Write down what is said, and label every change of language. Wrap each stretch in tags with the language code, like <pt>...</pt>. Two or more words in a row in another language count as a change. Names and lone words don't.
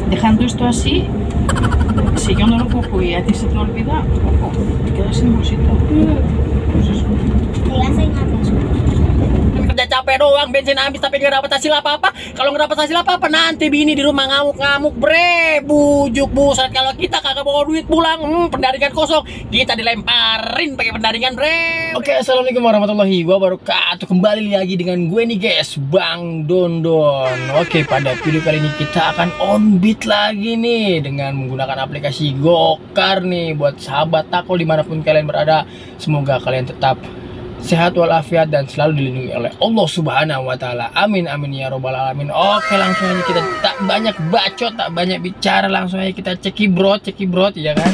<es>dejando esto así, si yo no lo cojo y a ti se te olvida, cojo, te quedas sin bolsito. Pues eso. Te iba a enseñar eso.</es> <id>Kerja capek doang, bensin habis tapi nggak dapat hasil apa-apa. Kalau nggak dapat hasil apa-apa, nanti bini di rumah ngamuk-ngamuk, bre. Bujuk buset, kalau kita kagak bawa duit pulang, pendaringan kosong, kita dilemparin pakai pendaringan, bre. Oke,</id> <ar>السلام عليكم ورحمة الله وبركاته.</ar> <id>Kembali lagi dengan gue nih guys, Bang Dondon. Oke, pada video kali ini kita akan</id> <en>on beat</en> <id>lagi nih dengan menggunakan aplikasi Gokar nih buat sahabat takol dimanapun kalian berada. Semoga kalian tetap sehat walafiat dan selalu dilindungi oleh Allah</id> <ar>سبحانه وتعالى. آمين آمين يا رب العالمين.</ar> <id>Oke, langsung aja kita tak banyak bacot, tak banyak bicara, langsung aja kita cekibrot ya kan.</id>